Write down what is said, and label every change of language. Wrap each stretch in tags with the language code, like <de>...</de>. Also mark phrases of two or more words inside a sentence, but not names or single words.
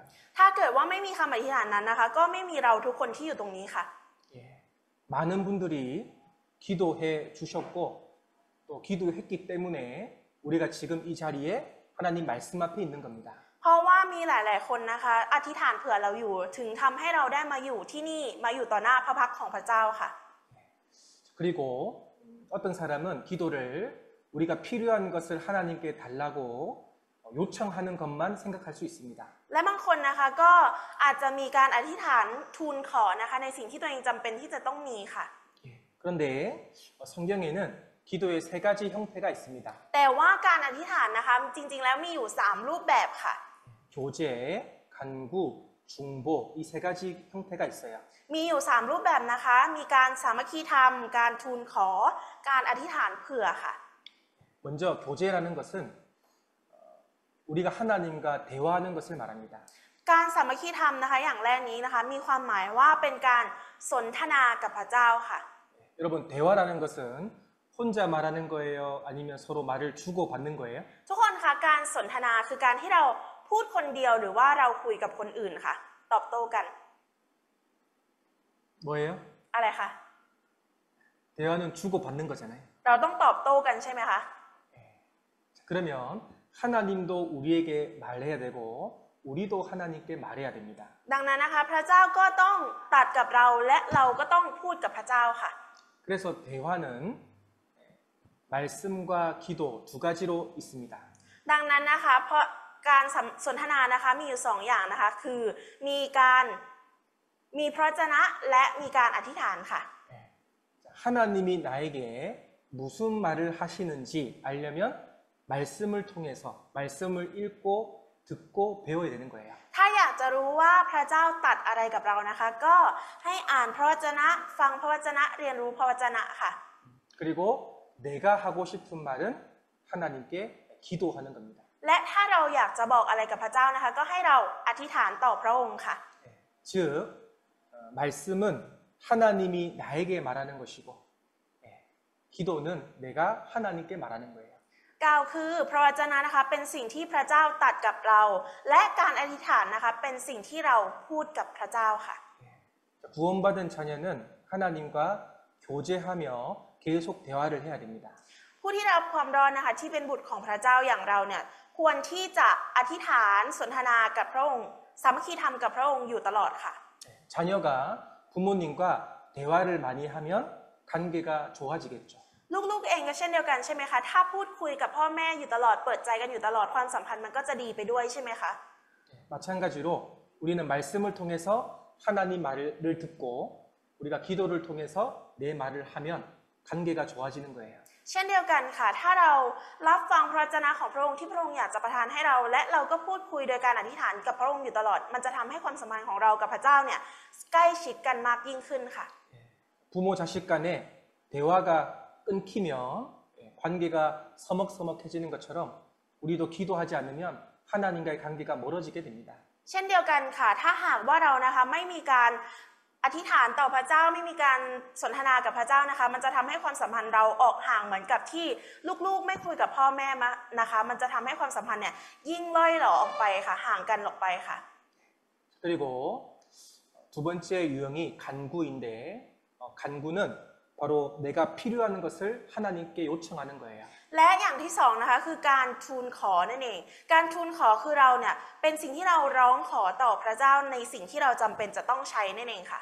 <th>ถ้าเกิดว่าไม่มีคำอธิษฐานนั้นนะคะก็ไม่มีเราทุกคนที่อยู่ตรงนี้ค่ะ</th> <ko>많은 분들이 기도해 주셨고 또 기도했기 때문에 우리가 지금 이 자리에 하나님 말씀 앞에 있는 겁니다.</ko> <th>เพราะว่ามีหลาย ๆ คนนะคะอธิษฐานเผื่อเราอยู่ถึงทำให้เราได้มาอยู่ที่นี่มาอยู่ต่อหน้าพระพักตร์ของพระเจ้าค่ะ</th> <ko>그리고 어떤 사람은 기도를 우리가 필요한 것을 하나님께 달라고 요청하는 것만 생각할 수 있습니다.</ko> <th>และบางคนนะคะก็อาจจะมีการอธิษฐานทูลขอนะคะในสิ่งที่ตัวเองจำเป็นที่จะต้องมีค่ะ</th> <ko>그런데 성경에는 기도의 세 가지 형태가 있습니다.</ko> <th>แต่ว่าการอธิษฐานนะคะจริง ๆ แล้วมีอยู่3รูปแบบค่ะ</th> <ko>교제, 간구, 중보 이 세 가지 형태가 있어요.</ko> <th>มีอยู่3รูปแบบนะคะมีการสามัคคีธรรมการทูลขอการอธิษฐานเผื่อค่ะ</th> <ko>먼저 교제라는 것은 우리가 하나님과 대화하는 것을 말합니다.</ko> <th>การสามัคคีธรรมนะคะอย่างแรกนี้นะคะมีความหมายว่าเป็นการสนทนากับพระเจ้าค่ะ</th> <ko>여러분, 대화라는 것은 혼자 말하는 거예요? 아니면 서로 말을 주고받는 거예요?</ko> <th>ทุกคนคะการสนทนาคือการที่เราพูดคนเดียวหรือว่าเราคุยกับคนอื่นค่ะตอบโต้กัน</th> <ko>뭐예요?</ko> <th>อะไรคะ</th> <ko>대화는 주고받는 거잖아요.</ko> <th>เราต้องตอบโต้กันใช่ไหมคะ</th> <ko>그러면 하나님도 우리에게 말해야 되고 우리도 하나님께 말해야 됩니다.</ko> <th>ดังนั้นนะคะพระเจ้าก็ต้องตรัสกับเราและเราก็ต้องพูดกับพระเจ้าค่ะ</th> <ko>그래서 대화는 말씀과 기도 두 가지로 있습니다.</ko> <th>ดังนั้นนะคะเพราะการสนทนานะคะมีอยู่สองอย่างนะคะคือมีพระวจนะและมีการอธิษฐานค่ะ</th> <ko>하나님이 나에게 무슨 말을 하시는지 알려면 말씀을 통해서 말씀을 읽고 듣고 배워야 되는 거예요.</ko> <th>ถ้าอยากจะรู้ว่าพระเจ้าตรัสอะไรกับเรานะคะก็ให้อ่านพระวจนะฟังพระวจนะเรียนรู้พระวจนะค่ะ</th> <ko>그리고 내가 하고 싶은 말은 하나님께 기도하는 겁니다.</ko> <th>และถ้าเราอยากจะบอกอะไรกับพระเจ้านะคะก็ให้เราอธิษฐานต่อพระองค์ค่ะ</th> <ko>즉 말씀은 하나님이 나에게 말하는 것이고 기도는 내가 하나님께 말하는 거예요.</ko> <th>กล่าวคือพระวจนะนะคะเป็นสิ่งที่พระเจ้าตรัสกับเรา และการอธิษฐานนะคะเป็นสิ่งที่เราพูดกับพระเจ้าค่ะ</th> <ko>구원받은 자녀는 하나님과 교제하며 계속 대화를 해야 됩니다.</ko> <th>ผู้ที่ได้รับความรอดนะคะที่เป็นบุตรของพระเจ้าอย่างเราเนี่ยควรที่จะอธิษฐานสนทนากับพระองค์สามัคคีธรรมกับพระองค์อยู่ตลอดค่ะ</th> <ko>자녀가 부모님과 대화를 많이 하면 관계가 좋아지겠죠.</ko> <th>ลูกๆเองก็เช่นเดียวกันใช่ไหมคะถ้าพูดคุยกับพ่อแม่อยู่ตลอดเปิดใจกันอยู่ตลอดความสัมพันธ์มันก็จะดีไปด้วยใช่ไหมคะ</th> <ko>마찬가지로 우리는 말씀을 통해서 하나님 말을 듣고 우리가 기도를 통해서 내 말을 하면 관계가 좋아지는 거예요.</ko> <th>เช่นเดียวกันค่ะถ้าเรารับฟังพระวจนะของพระองค์ที่พระองค์อยากจะประทานให้เรา และเราก็พูดคุยโดยการอธิษฐานกับพระองค์อยู่ตลอดมันจะทำให้ความสัมพันธ์ของเรากับพระเจ้าเนี่ยใกล้ชิดกันมากยิ่งขึ้นค่ะ</th> <ko>부모 자식 간에 대화가 끊기면 관계가 서먹서먹해지는 것처럼 우리도 기도하지 않으면 하나님과의 관계가 멀어지게 됩니다.</ko> <th>เช่นเดียวกันค่ะถ้าหากว่าเรานะคะไม่มีการอธิษฐานต่อพระเจ้าไม่มีการสนทนากับพระเจ้านะคะมันจะทำให้ความสัมพันธ์เราออกห่างเหมือนกับที่ลูกๆไม่คุยกับพ่อแม่มานะคะมันจะทำให้ความสัมพันธ์เนี่ยยิ่งล่อยหลอออกไปค่ะห่างกันออกไปค่ะ</th> <ko>그리고 두 번째 유형이 간구인데 간구는 바로 내가 필요한 것을 하나님께 요청하는 거예요.</ko> <th>และอย่างที่สองนะคะคือการทูลขอนั่นเองการทูลขอคือเราเนี่ยเป็นสิ่งที่เราร้องขอต่อพระเจ้าในสิ่งที่เราจำเป็นจะต้องใช้นั่นเองค่ะ</th>